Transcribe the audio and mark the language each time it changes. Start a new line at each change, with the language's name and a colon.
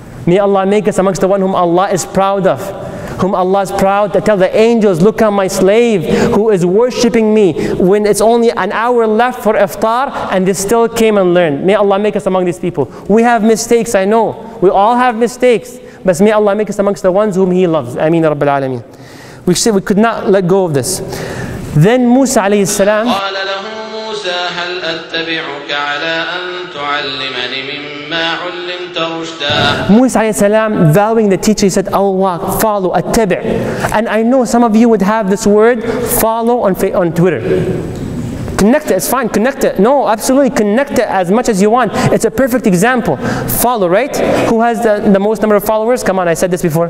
English: May Allah make us amongst the one whom Allah is proud of. Whom Allah is proud to tell the angels, look at my slave who is worshipping me when it's only an hour left for iftar and they still came and learned. May Allah make us among these people. We have mistakes, I know. We all have mistakes. But may Allah make us amongst the ones whom He loves. Ameen Rabbil Alameen. We said we could not let go of this. Then Musa alayhi salam,
Arabic: هل أتبعك على أن تعلمني مما علمت رشدا.
English: Musa alayhi salam, valuing the teacher, he said, Allah, follow, attabi'. And I know some of you would have this word, follow on Twitter. Connect it, it's fine, connect it. No, absolutely, connect it as much as you want. It's a perfect example. Follow, right? Who has the most number of followers? Come on, I said this before.